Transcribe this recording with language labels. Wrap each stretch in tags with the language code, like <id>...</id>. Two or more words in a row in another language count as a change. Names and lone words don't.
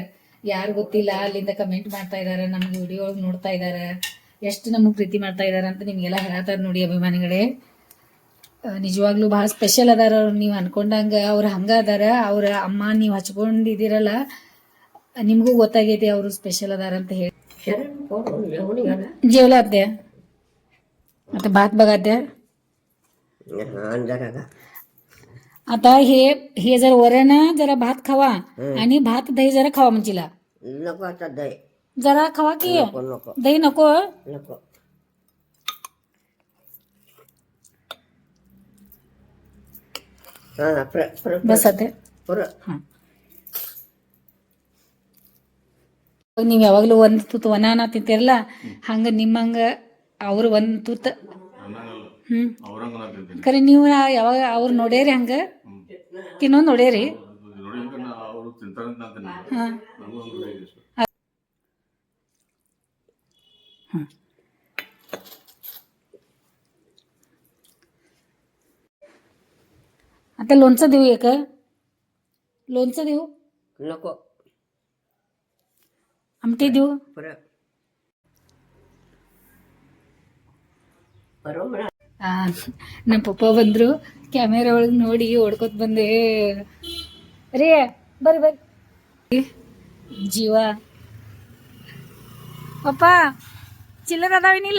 <kn>ಯಾರು ಗೊತ್ತಿಲ್ಲ ಅಲ್ಲಿಂದ ಕಮೆಂಟ್ ಮಾಡ್ತಾ ಇದ್ದಾರೆ, ನಮ್ಗೆ ವಿಡಿಯೋ ಒಳಗೆ ನೋಡ್ತಾ ಇದ್ದಾರೆ, ಎಷ್ಟು ನಮಗೆ ಪ್ರೀತಿ ಮಾಡ್ತಾ ಇದ್ದಾರೆ ಅಂತ ನಿಮಗೆಲ್ಲ ಹೇಳ್ತಾರೆ ನೋಡಿ ಅಭಿಮಾನಿಗಳೇ. ನಿಜವಾಗ್ಲೂ ಭಾಳ ಸ್ಪೆಷಲ್ ಅದಾರ ಅವ್ರು, ನೀವು ಅನ್ಕೊಂಡಂಗೆ ಅವ್ರು ಹಂಗೆ ಅದಾರ. ಅವ್ರ ಅಮ್ಮ ನೀವು ಹಚ್ಕೊಂಡಿದ್ದೀರಲ್ಲ, ನಿಮಗೂ ಗೊತ್ತಾಗೈತಿ ಅವರು ಸ್ಪೆಷಲ್ ಅದಾರ ಅಂತ ಹೇಳಿ.</kn> <mr>जेवलाते आता भात बघाते आता हे जर वरण जरा भात खावा आणि भात दही जरा खावा म्हणशीला. नको आता दही जरा खावा की. नको नको दही नको. नको.</mr> <kn>ಹಾಂ ಬಸ್ ಅತ್ತೆ. ಪುರ ಹಾಂ ನೀವು ಯಾವಾಗಲೂ ಒಂದು ತುತ್ತು ವನಾನ ತಿಂತೀರಲ್ಲ ಹಂಗೆ ನಿಮ್ಮಂಗ ಅವ್ರು ಒಂದು ತುತ್ತು. ಹ್ಞೂ ಖರೆ ನೀವು ಯಾವಾಗ ಅವ್ರು ನೋಡ್ಯಾರಿ ಹಂಗೆ ತಿನ್ನೋದು ನೋಡ್ಯಾರಿ.</kn> <mr>ಹಾಂ ಹಾಂ आता लोणचं देऊ एक. लोणचं देऊ. नको आमटी देऊ.</mr> <kn>ಪುರ ಬರೋಣ. ನಮ್ಮ ಪಪ್ಪ ಬಂದರು. ಕ್ಯಾಮೆರಾ ಒಳಗೆ ನೋಡಿ ಓಡ್ಕೊತ ಬಂದೆ. ರೀ ಬರ್ರಿ ಬರ್ರಿ. ಜೀವ ಪಪ್ಪ ಚಿಲ್ಲರ್ ಅದಾವೇನಿಲ್ಲ?</kn>